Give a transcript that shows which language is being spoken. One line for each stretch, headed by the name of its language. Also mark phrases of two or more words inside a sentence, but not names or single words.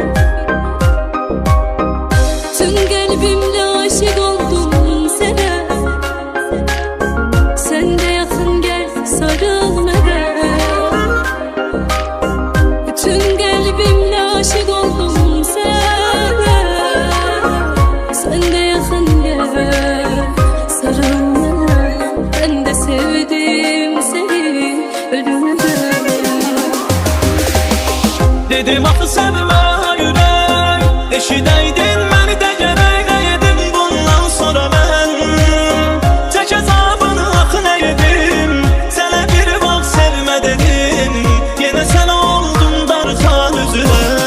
Azerbaijani: Tüm qəlbimlə aşiq oldum sənə, sən də yaxın gəl sarıl mənə. Bütün qəlbimlə aşiq oldum sənə, sən də yaxın gəl sarıl mənə.
Turkish: Ben de sevdim seni ölümüne.
Azerbaijani: Dedim axı sevmə ürək, eşidəydin məni də gərək. Nə edim bundan sonra mən, çək əzabını axı nə edim. Sənə bir vaxt sevmə dedim, yenə sənə oldum darxan üzülə.